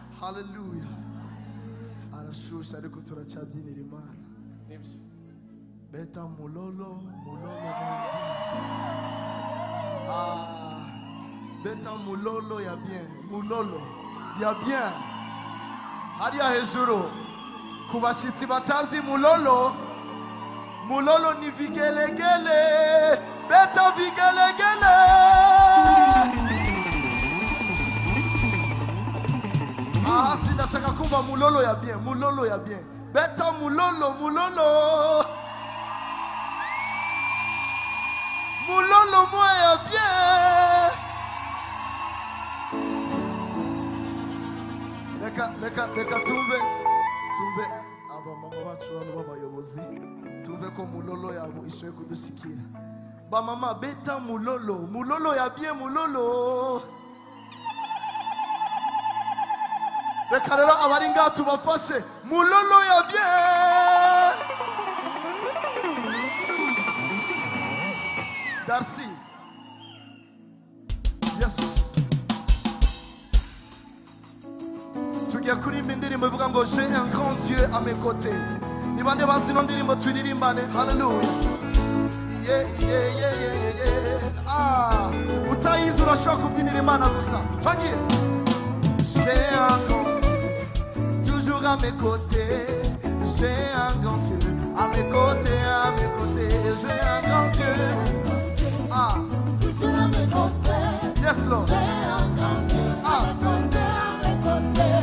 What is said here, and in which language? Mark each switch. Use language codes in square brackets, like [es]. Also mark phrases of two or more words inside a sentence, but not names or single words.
[rn] Hallelujah. Arashusha ariko turacyadinira Imana. Nibyo. [ln] Beta mulolo. Beta mulolo ya bien. Mulolo ya bien. [rn] Hariya hejuru. Kubashitsi batazi mulolo. Mulolo ni vigelegele. [ln] Beta vigelegele. [rn] Sinashaka kumva mulolo [ln] ya bien. Mulolo ya bien. Beta mulolo. Mulolo moi ya bien. [rn] Reka tumve aba mama bacu bano b'abayobozi tumve ko mulolo yabo ishoye kudushikira. [ln] Ba mama beta mulolo ya bien. [rn] Mulolo reka rero abari ngaha tubafashe. [ln] Mulolo ya bien. Darcy. [rn] Yes. Tugiye kuririmba indirimbo ivuga ngo [fr] j'ai un grand Dieu à mes côtés. [rn] Ni bande bazi no ndirimbo turirimbane. Hallelujah. Yeah. Utayizi urashobora kubyinira Imana gusa. Twagiye. [fr] J'ai un grand Dieu toujours à mes côtés. J'ai un grand Dieu à mes côtés. J'ai un grand Dieu. Toujours à mes côtés. [en] Yes, Lord. [fr] J'ai un grand Dieu à mes côtés.